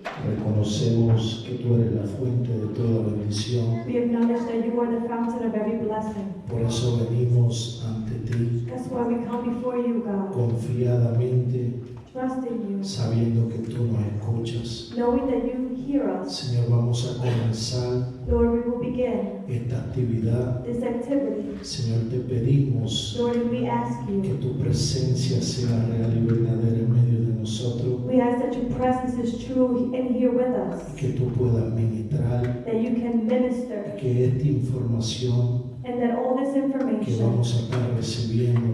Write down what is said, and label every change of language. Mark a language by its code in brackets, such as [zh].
[es] Reconocemos que tú eres la fuente de toda bendición. [en] We acknowledge that you are the fountain of every blessing. [es] Por eso venimos ante ti [en] That's why we come before you, God, [es] confiadamente, [en] trusting you, [es] sabiendo que tú nos escuchas. [en] knowing that you hear us. [es] Señor, vamos a comenzar [en] Lord, we will begin [es] esta actividad. [en] this activity. [es] Señor, te pedimos [en] Lord, we ask [es] que [en] you, [es] tu presencia sea real y verdadera en medio de nosotros, [en] we ask that your presence is true in here with us, [es] que tú puedas ministrar, [en] that you can minister, [es] que esta información [en] and that all this [es] que [en] information [es] vamos a estar recibiendo